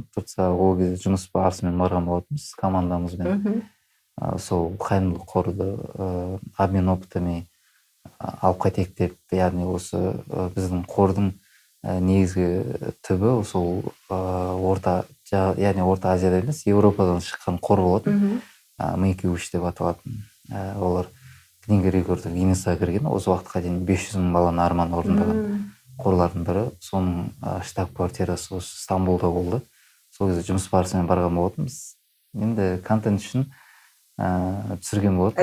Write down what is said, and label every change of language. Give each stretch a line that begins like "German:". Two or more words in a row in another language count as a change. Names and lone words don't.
Kazakh: Тұрса ол кезде жұмыс барысымен барған болатынбыз командамызбен. Сол қайырымдылық қорды
Russian: обмен опытымен
Kazakh: алып қайтайық деп, яғни осы біздің қордың негізгі түбі сол Орта Азияда емес, Еуропадан шыққан қор болатын. Make a Wish деп аталатын. Олар
Russian: книга рекордов
Kazakh: Гиннесқа кірген. Осы уақытқа дейін 500 мың баланың арманын орындаған қорлардың бірі. Соның штаб-квартирасы осы Стамбулда болды. Сол кезде жұмыс барысымен барған болатынбыз. Енді контент үшін түсірген болатын.